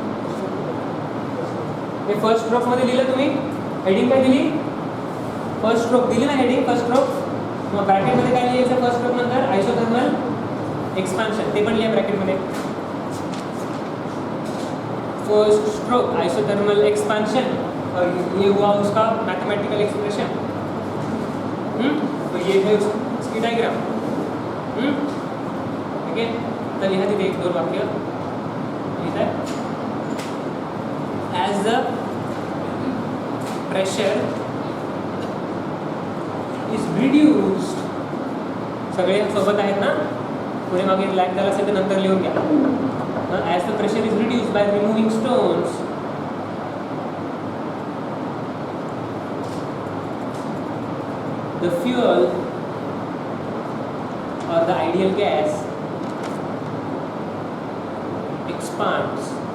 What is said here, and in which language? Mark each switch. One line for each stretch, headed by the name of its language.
Marathi: हे first stroke मध्ये लिहिलं तुम्ही. हेडिंग काय दिली? फर्स्ट स्ट्रोक दिली ना, हेडिंग फर्स्ट स्ट्रोक. मग ब्रॅकेटमध्ये काय लिहायचं फर्स्ट स्ट्रोक नंतर? आयसोथर्मल एक्सपान्शन, ते पण लिहा ब्रॅकेटमध्ये.
Hindi: फर्स्ट स्ट्रोक आइसोथर्मल एक्सपांशन, और ये हुआ उसका मैथमेटिकल एक्सप्रेशन. तो ये है उसकी डायग्राम.
Marathi: ठीक है, तर लिहा तिथे एक दोन वाक्य लिहित आहे.
English: as the pressure is reduced,
Marathi: सगळे सोबत आहेत ना, पुढे मागे लॅक झाला असेल तर नंतर लिहून घ्या.
English: As the pressure is reduced by removing stones, the fuel or the ideal gas expands.